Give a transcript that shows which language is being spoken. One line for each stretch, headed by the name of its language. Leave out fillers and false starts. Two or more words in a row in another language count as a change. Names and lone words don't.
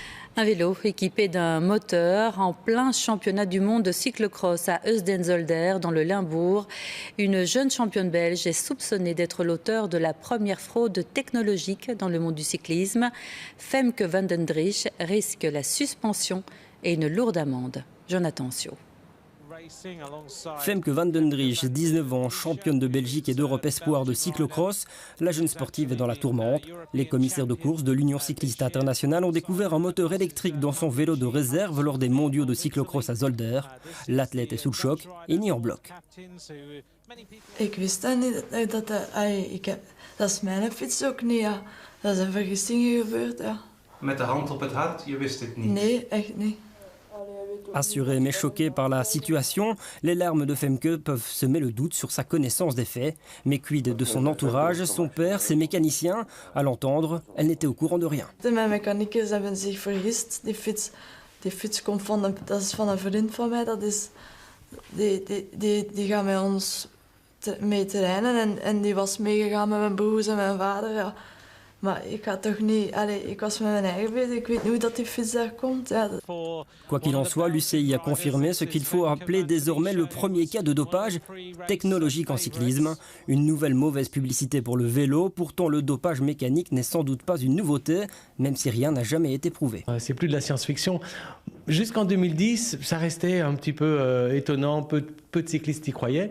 French: Un vélo équipé d'un moteur en plein championnat du monde de cyclocross à Heusden-Zolder dans le Limbourg. Une jeune championne belge est soupçonnée d'être l'auteur de la première fraude technologique dans le monde du cyclisme. Femke van den Driesch risque la suspension et une lourde amende. Jonathan Sio. Femke van den Driesch, 19 ans, championne de Belgique et d'Europe espoir de cyclocross. La jeune sportive est dans la tourmente. Les commissaires de course de l'Union cycliste internationale ont découvert un moteur électrique dans son vélo de réserve lors des mondiaux de cyclocross à Zolder. L'athlète est sous le choc et nie en bloc.
Dutch: Ik wist dat niet. Dat is mijn fiets ook niet. Ja. Dat is een vergissing gebeurd. Ja. Met de hand op het hart, je wist het niet? Nee, echt niet.
French: Assuré mais choqué par la situation, les larmes de Femke peuvent semer le doute sur sa connaissance des faits. Mais quid de son entourage, son père, ses mécaniciens? À l'entendre, elle n'était au courant de rien.
Dutch: Mijn mechaniekers hebben zich vergist. Die fiets komt dat is van een vriend van mij. Die gaat met ons mee trainen en die was meegegaan met mijn broers en mijn vader. Ja. Maar ik ga toch niet... ik was met mijn eigen bezig, ik weet niet hoe dat die fiets daar komt. Ja.
French: Quoi qu'il en soit, l'UCI a confirmé ce qu'il faut appeler désormais le premier cas de dopage technologique en cyclisme. Une nouvelle mauvaise publicité pour le vélo. Pourtant, le dopage mécanique n'est sans doute pas une nouveauté, même si rien n'a jamais été prouvé. C'est plus de la science-fiction. Jusqu'en 2010, ça restait un petit peu étonnant, peu de cyclistes y croyaient.